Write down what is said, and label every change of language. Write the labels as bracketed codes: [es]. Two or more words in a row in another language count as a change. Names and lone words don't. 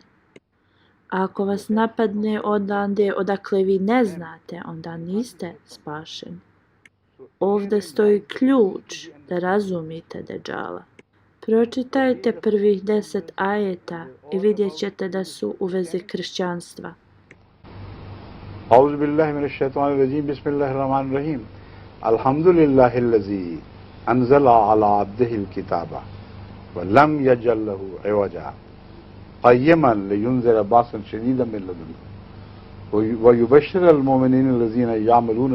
[bs] A ako vas napadne odande odakle vi ne znate, onda niste spašeni. Ovdje stoji ključ da razumite Dajjala. Pročitajte prvih 10 ajeta i vidjet ćete da su u vezi kršćanstva. [ar] أعوذ بالله من الشيطان الرجيم بسم الله الرحمن الرحيم الحمد لله الذي أنزل على عبده الكتاب ولم يجعل له عوجا قيما لينذر بأسا شديدا من لدنه ويبشر المؤمنين الذين يعملون